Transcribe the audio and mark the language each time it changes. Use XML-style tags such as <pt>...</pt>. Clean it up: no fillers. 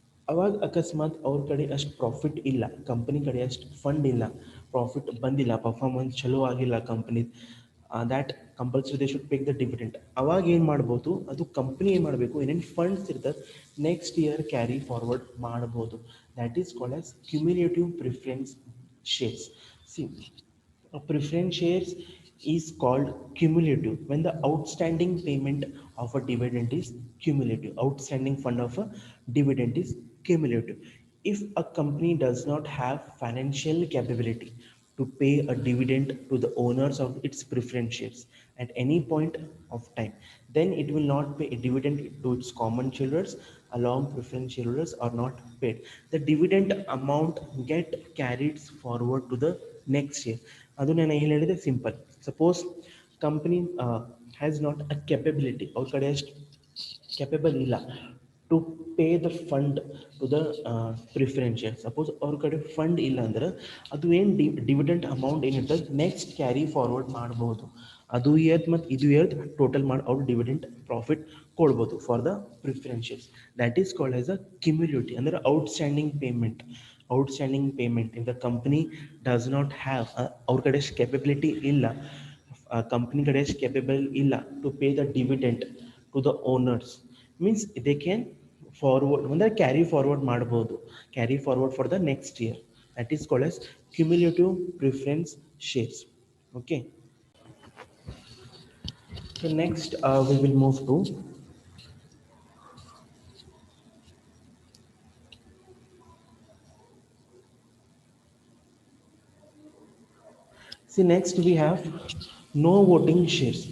<kn>ಅವಾಗ ಅಕಸ್ಮಾತ್ ಅವ್ರ ಕಡೆ ಅಷ್ಟು ಪ್ರಾಫಿಟ್ ಇಲ್ಲ, ಕಂಪನಿ ಕಡೆ ಅಷ್ಟು ಫಂಡ್ ಇಲ್ಲ, ಪ್ರಾಫಿಟ್ ಬಂದಿಲ್ಲ, ಪರ್ಫಾರ್ಮೆನ್ಸ್ ಚಲೋ ಆಗಿಲ್ಲ company,</kn> <en>That compulsory they should pay the dividend.</en> <kn>ಅವಾಗ ಏನು ಮಾಡ್ಬೋದು, ಅದು ಕಂಪ್ನಿ ಏನು ಮಾಡಬೇಕು, ಏನೇನು ಫಂಡ್ಸ್ ಇರ್ತದೆ ನೆಕ್ಸ್ಟ್ ಇಯರ್ ಕ್ಯಾರಿ ಫಾರ್ವರ್ಡ್ ಮಾಡ್ಬೋದು.</kn> <en>That is called as cumulative preference shares. See preference shares is called cumulative when the outstanding payment of a dividend is cumulative. Outstanding fund of a dividend is cumulative. If a company does not have financial capability to pay a dividend to the owners of its preference shares at any point of time, then it will not pay a dividend to its common shareholders. along preference shareholders are not paid. The dividend amount get carried forward to the next year.</en> <kn>ಅದು ನಾನು ಏನು ಹೇಳಿದೆ simple.</kn> <en>suppose company has not a capability,</en> <kn>ಅವ್ರ ಕಡೆ ಅಷ್ಟು capable ಇಲ್ಲ</kn> <en>To pay the fund to the preference share.</en> <kn>Suppose ಅವ್ರ ಕಡೆ ಫಂಡ್ ಇಲ್ಲ ಅಂದ್ರೆ ಅದು ಏನು ಡಿವಿಡೆಂಟ್ ಅಮೌಂಟ್ ಏನಿರ್ತದೆ ನೆಕ್ಸ್ಟ್ ಕ್ಯಾರಿ ಫಾರ್ವರ್ಡ್ ಮಾಡ್ಬೋದು. ಅದು ಇಯರ್ತ್ ಮತ್ತು ಇದು ಇಯರ್ತ್ ಟೋಟಲ್ ಮಾಡಿ ಅವ್ರು ಡಿವಿಡೆಂಟ್ ಪ್ರಾಫಿಟ್ ಕೊಡ್ಬೋದು</kn> <en>For the preference shares. That is called as a cumulative, ಅಂದರೆ outstanding payment. Outstanding payment in the company does not have,</en> <kn>ಅವ್ರ ಕಡೆ ಕೆಪಬಿಲಿಟಿ ಇಲ್ಲ, ಕಂಪ್ನಿ ಕಡೆ ಕೆಪಬಲ್ ಇಲ್ಲ</kn> <en>to pay the dividend to the owners, means they can forward</en> <kn>ಅಂದರೆ carry forward ಮಾಡ್ಬೋದು,</kn> <en>Carry forward for the next year. That is called as cumulative preference shares. Okay, so next we will move to see, next we have no voting shares.</en>